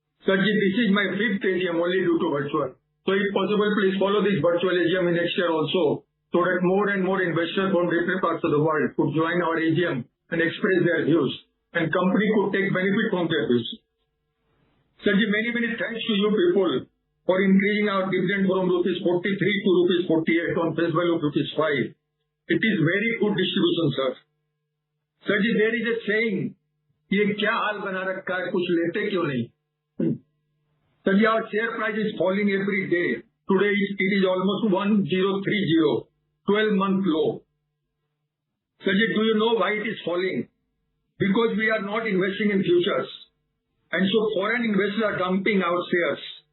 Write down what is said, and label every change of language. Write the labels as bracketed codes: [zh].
[en] Sir ji, this is my 5th AGM only due to virtual. So if possible, please follow this virtual AGM in next year also, so that more and more investors from different parts of the world could join our AGM and express their views, and company could take benefit from their views. Sir ji, many thanks to you people for increasing our dividend from rupees 43 to rupees 48 on face value of rupees 5. It is very good distribution, sir. Sir ji, there is a saying, [hi] ये क्या हाल बना रखा है, कुछ लेते क्यों नहीं? [en] Sir ji, our share price is falling every day. Today it is almost 1030, 12-month low. Sir ji, do you know why it is falling? Because we are not investing in futures, and so foreign investors are dumping our shares.